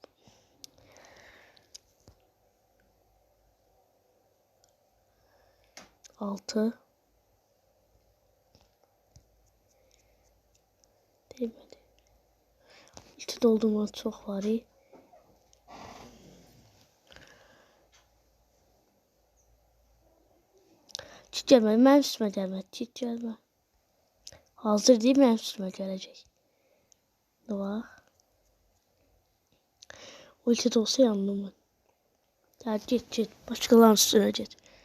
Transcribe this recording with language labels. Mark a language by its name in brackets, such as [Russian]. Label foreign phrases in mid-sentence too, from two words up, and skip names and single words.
[Turkish] 6 değmedi. İlk doldurma çok var. [Azerbaijani] Çit gəlmə, mənim üstümə gəlmə. Çit gəlmə. Hazır deyil, mənim üstümə gələcək. [Turkish] Bak. Ulti de olsa yandım ben. Ya git. Başkalarının üstüne git.